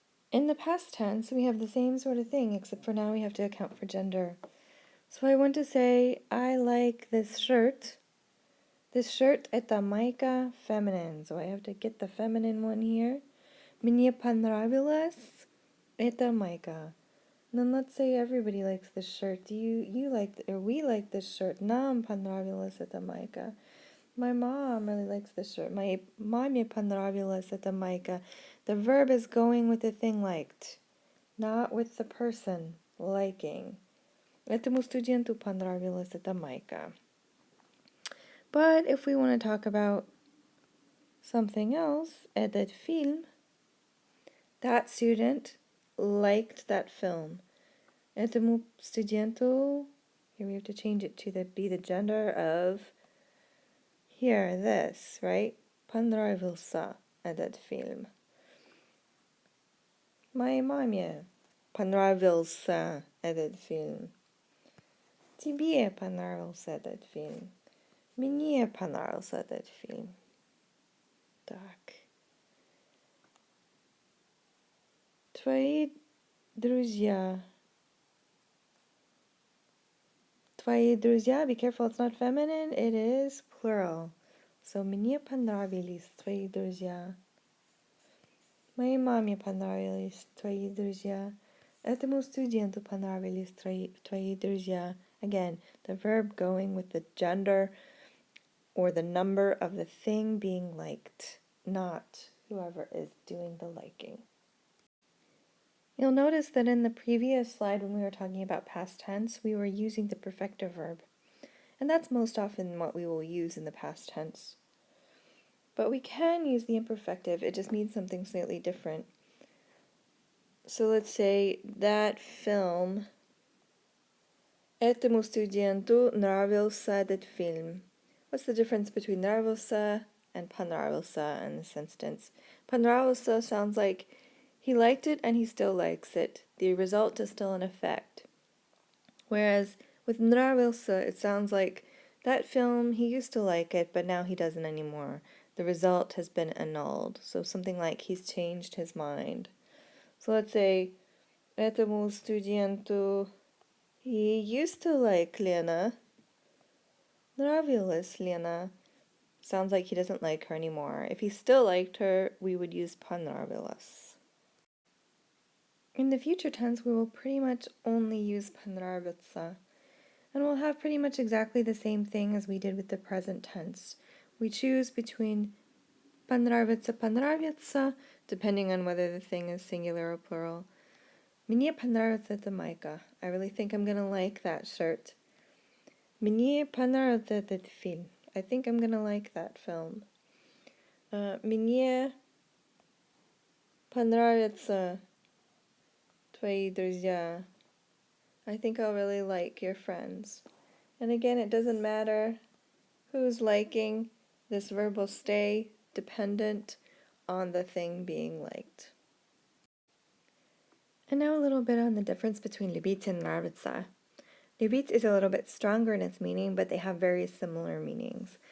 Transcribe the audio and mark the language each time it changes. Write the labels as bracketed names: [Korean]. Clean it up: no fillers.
[English] In the past tense, we have the same sort of thing, except for now we have to account for gender. So I want to say, I like this shirt. This shirt, [Russian] это майка, [English] feminine. So I have to get the feminine one here. [Russian] Мне понравилась эта майка. [English] Then let's say everybody likes this shirt. You like, or we like this shirt. [Russian] Нам понравилась эта майка. [English] My mom really likes this shirt. [Russian] Моей маме понравилась эта майка. [English] The verb is going with the thing liked, not with the person liking. [Russian] Этому студенту понравилась эта майка. [English] But if we want to talk about something else, [Russian] этот фильм, [English] that student liked that film. [Russian] Этому студенту, [English] here we have to change it to be the gender of, here, this, right? [Russian] Понравился этот фильм. Моей маме понравился этот фильм. Тебе понравился этот фильм. Мне понравился этот фильм. Так. Твои друзья. Твои друзья, [English] be careful, it's not feminine, it is plural. [Russian] So, мне понравились твои друзья. Моей маме понравились твои друзья. Этому студенту понравились твои друзья. [English] Again, the verb going with the gender or the number of the thing being liked, not whoever is doing the liking. You'll notice that in the previous slide when we were talking about past tense, we were using the perfective verb. And that's most often what we will use in the past tense. But we can use the imperfective, it just means something slightly different. So let's say that film. [Russian] Этому студенту нравился этот film. [English] What's the difference between нравился and понравился in this instance? Понравился sounds like he liked it and he still likes it. The result is still in effect. Whereas with нравился, it sounds like that film, he used to like it, but now he doesn't anymore. The result has been annulled. So something like he's changed his mind. So let's say [Russian] этому студенту [English] he used to like Lena. [Russian] Nravилась [English] Lena. Sounds like he doesn't like her anymore. If he still liked her, we would use понравилась. In the future tense, we will pretty much only use понравиться. And we'll have pretty much exactly the same thing as we did with the present tense. We choose between понравиться, depending on whether the thing is singular or plural. [Russian] Мне понравится эта майка. [English] I really think I'm gonna like that shirt. [Russian] Мне понравился этот фильм. [English] I think I'm gonna like that film. [Russian] Мне понравятся твои друзья. [English] I think I'll really like your friends. And again, it doesn't matter who's liking. This verb will stay dependent on the thing being liked. And now a little bit on the difference between любить and нравиться. Любить is a little bit stronger in its meaning, but they have very similar meanings.